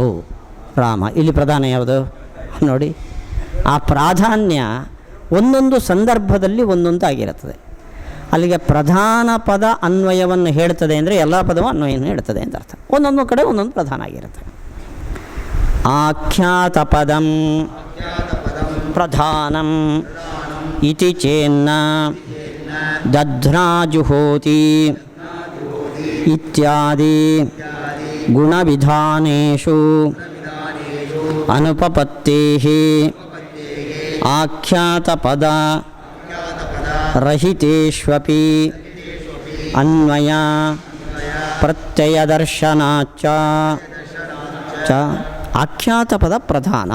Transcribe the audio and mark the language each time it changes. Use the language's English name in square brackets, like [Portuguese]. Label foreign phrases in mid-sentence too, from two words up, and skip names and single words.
[Kannada] ರಾಮ. ಇಲ್ಲಿ ಪ್ರಧಾನ ಯಾವುದು? ನೋಡಿ, ಆ ಪ್ರಾಧಾನ್ಯ ಒಂದೊಂದು ಸಂದರ್ಭದಲ್ಲಿ ಒಂದೊಂದು ಆಗಿರುತ್ತದೆ. ಅಲ್ಲಿಗೆ ಪ್ರಧಾನ ಪದ ಅನ್ವಯವನ್ನು ಹೇಳ್ತದೆ ಅಂದರೆ ಎಲ್ಲ ಪದವೂ ಅನ್ವಯವನ್ನು ಹೇಳ್ತದೆ ಅಂತ ಅರ್ಥ. ಒಂದೊಂದು ಕಡೆ ಒಂದೊಂದು ಪ್ರಧಾನ ಆಗಿರುತ್ತೆ. [Sanskrit] ಆಖ್ಯಾತ ಪದಂ ಪ್ರಧಾನಂ ಇತಿ ಚೇನ್ನ ದಧ್ನಾಜುಹೋತಿ ಇತ್ಯಾದಿ ಗುಣವಿಧಾನೇಷು ಅನುಪಪತ್ತೇಃ ಆಖ್ಯಾತ ಪದ ರಹಿತೇಷ್ವಪಿ ಅನ್ವಯ ಪ್ರತ್ಯಯದರ್ಶನಾಚ್ಚ ಆಖ್ಯಾತ ಪದ ಪ್ರಧಾನ.